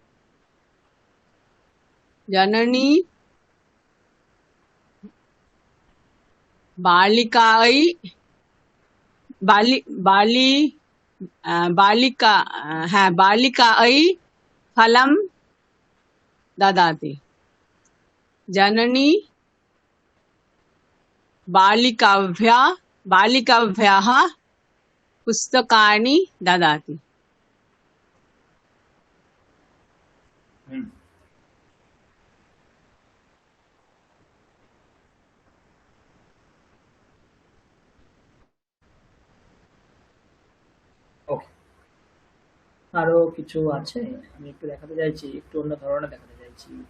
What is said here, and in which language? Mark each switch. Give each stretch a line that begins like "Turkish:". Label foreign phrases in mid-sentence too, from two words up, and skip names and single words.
Sanskrit: जननी बालिकायै बालिकायै फलं ददाति। जननी बालिकाभ्यः पुस्तकानि ददाति।
Bangla: ওকে, আরো কিছু আছে, আমি একটু দেখাতে চাইছি, একটু অন্য ধরনের দেখাতে চাইছি।